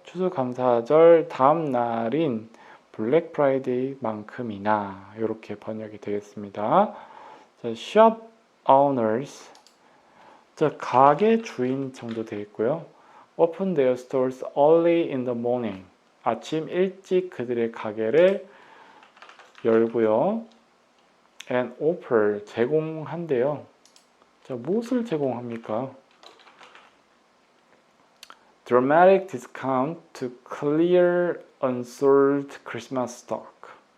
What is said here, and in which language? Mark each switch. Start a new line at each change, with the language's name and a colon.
Korean: 추수감사절 다음 날인 블랙 프라이데이만큼이나 이렇게 번역이 되겠습니다.
English: 자, shop owners.
Korean: 자, 가게 주인 정도 되겠고요.
English: Open their stores early in the morning.
Korean: 아침 일찍 그들의 가게를 열고요.
English: And offer,
Korean: 제공한대요. 자, 무엇을 제공합니까?
English: Dramatic discount to clear unsold Christmas stock.